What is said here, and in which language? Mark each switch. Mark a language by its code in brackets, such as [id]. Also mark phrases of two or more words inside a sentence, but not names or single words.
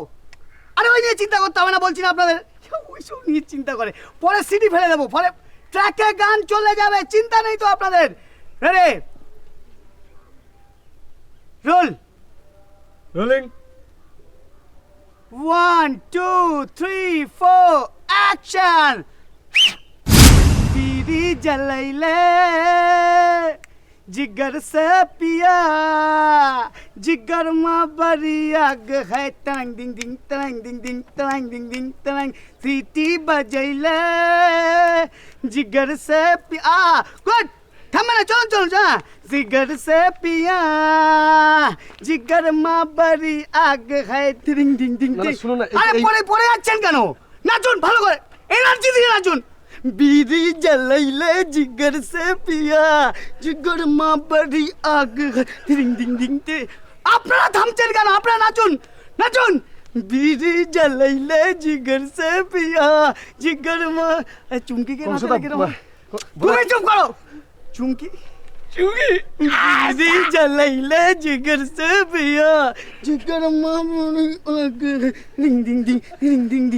[bn] আরে ওই নিয়ে চিন্তা করতে হবে না, বলছি না আপনাদের, ওইসব নিয়ে চিন্তা করে পরে সিটি ফেলে দেবো, ফলে ট্র্যাকে গান চলে যাবে, চিন্তা নেই তো আপনাদের। রেডি, রোলিং। 1 2 3 4 অ্যাকশন। [hi] बीड़ी जलैले जिगर से पिया, जिगर में बड़ी आग है, तरंग दिंग दिंग तरंग दिंग दिंग तरंग दिंग दिंग तरंग, सीटी बजैले जिगर से पिया। गुड, थम ना, चलो जा। जिगर से पिया, जिगर में बड़ी आग है, तिरिंग दिंग दिंग [bn] না, दिंग। শুনো না, আরে পরে যাচ্ছেন কেন? নাচুন, ভালো করে এনার্জি দিয়ে নাচুন। [hi] बीड़ी जलैले जिगर से पिया, जिगर माँ बड़ी आग है, दिंग दिंग दिंग। [bn] আপনারা থামছেন কেন? আপনারা নাচুন, নাচুন। [hi] बीड़ी जलैले जिगर से पिया जिगर माँ চুমকিকে [bn] কংসদা, তুমি চুপ করো। চুমকি চুমকি [hi] बीड़ी जलैले जिगर से पिया जिगर माँ [bn] ডিং ডিং ডিং ডিং ডিং ডিং।